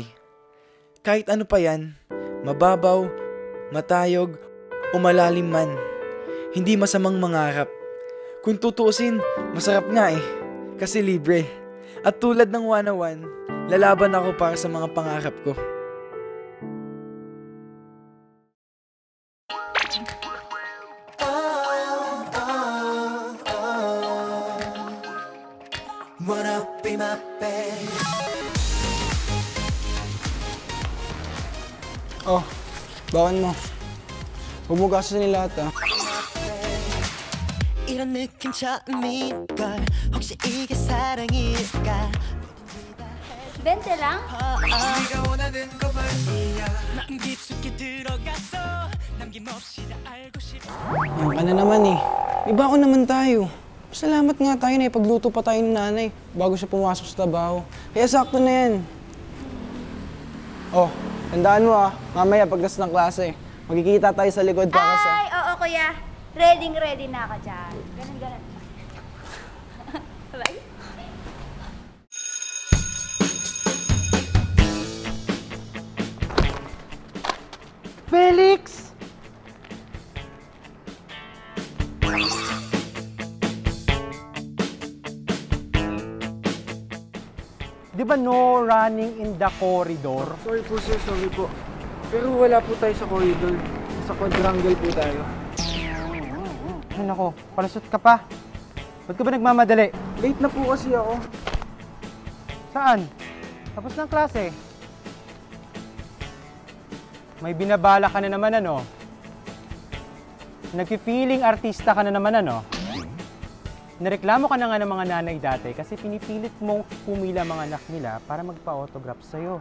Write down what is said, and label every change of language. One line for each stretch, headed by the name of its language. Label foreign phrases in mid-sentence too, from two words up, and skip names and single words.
Filipino: Kahit ano pa yan, mababaw, matayog, o malalim man, hindi masamang mangarap. Kung tutuusin, masarap nga kasi libre. At tulad ng 101, lalaban ako para sa mga pangarap ko.
English: Wanna be my babe.
Filipino: Oh, bakan mo. Bumugasan nila lahat
Korean: 이런 느낌 처음일걸 혹시 이게 사랑일까
Filipino: 20 lang?
Korean: 네가 원하는 거 말이야 마음 깊숙이 들어갔어 남김없이 다 알고 싶어
Filipino: Yan ka na naman Iba ako naman tayo. Salamat nga tayo na ipagluto pa tayo ng nanay bago siya pumasok sa trabaho. Kaya sakto na yan. Oh, tandaan mo mamaya pagkas ng klase. Magkikita tayo sa likod para sa... Ay, oo kuya. Ready na ka dyan. Ganun. Bye. Felix! Di ba
English: no running in the corridor?
Filipino: Sorry po sir, sorry po. Pero wala po tayo sa corridor. Sa quadrangle po tayo. Ay nako, palusot ka pa. Ba't ka ba nagmamadali? Late na po kasi ako. Saan? Tapos ng klase. May binabala ka na naman Nag-feeling artista ka na naman Nareklamo ka na nga ng mga nanay dati kasi pinipilit mong pumila mga anak nila para magpa-autograph sa'yo.